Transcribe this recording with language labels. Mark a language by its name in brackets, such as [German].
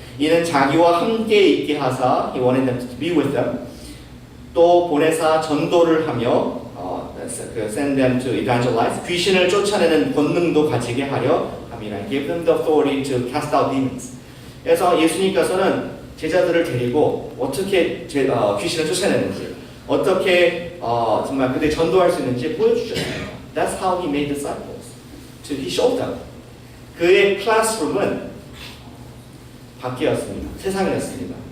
[Korean] 이는 자기와 함께 있게 하사 [English] He wanted them to be with them. [Korean] 또 보내사 전도를 하며 [English] send them to evangelize. [Korean] 귀신을 쫓아내는 권능도 가지게 하려 함이라. [English] Give them the authority to cast out demons. [Korean] 그래서 예수님께서는 제자들을 데리고 어떻게 귀신을 쫓아내는지, 어떻게 정말 그들이 전도할 수 있는지 보여주셨습니다. [English] That's how he made disciples. He showed them. [Korean] 그의 클래스룸은 밖이었습니다. 세상이었습니다.